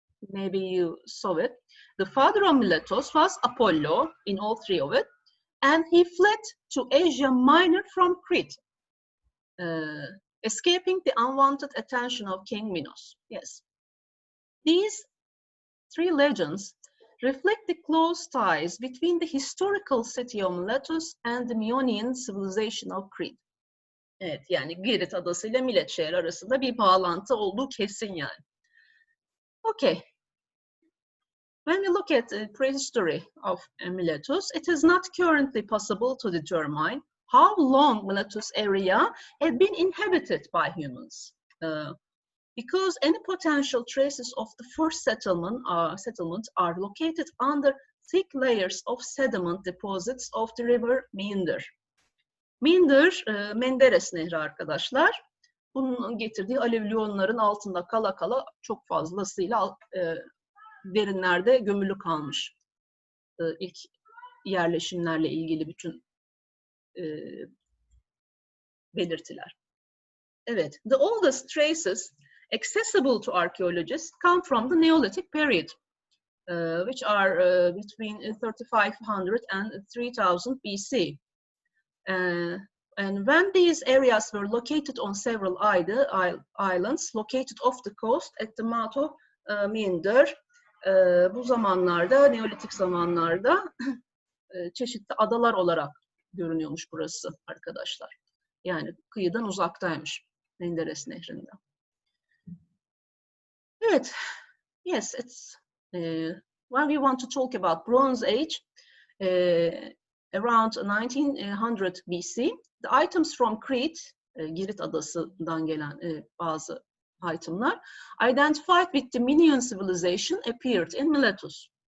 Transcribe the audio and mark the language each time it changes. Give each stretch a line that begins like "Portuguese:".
English: Maybe you saw it. The father of Miletos was Apollo in all three of it, and he fled to Asia Minor from Crete, escaping the unwanted attention of King Minos. Yes. These three legends reflect the close ties between the historical city of Miletus and the Meonian civilization of Crete.
Turkish: Evet, yani Girit adası ile Milet şehri arasında bir bağlantı olduğu kesin yani. Okay.
English: When we look at the prehistory of Miletus, it is not currently possible to determine how long Miletus area had been inhabited by humans, because any potential traces of the first settlement are located under thick layers of sediment deposits of the river Meander.
Turkish: Meander, Menderes Nehri arkadaşlar. Bunun getirdiği alüvyonların altında kala kala çok fazlasıyla derinlerde gömülü kalmış. İlk yerleşimlerle ilgili bütün belirtiler.
English: Evet, the oldest traces accessible to archaeologists come from the Neolithic period, which are between 3500 and 3000 BC. And when these areas were located on several islands located off the coast at the mouth of Meander,
Turkish: bu zamanlarda, Neolitik zamanlarda çeşitli adalar olarak görünüyormuş burası arkadaşlar. Yani kıyıdan uzaktaymış Menderes Nehri'nden.
English: Evet, yes, it's when we want to talk about Bronze Age, around 1900 BC, the items from Crete,
Turkish: Girit adasından gelen bazı itemler,
English: identified with the Minoan civilization appeared in Miletus.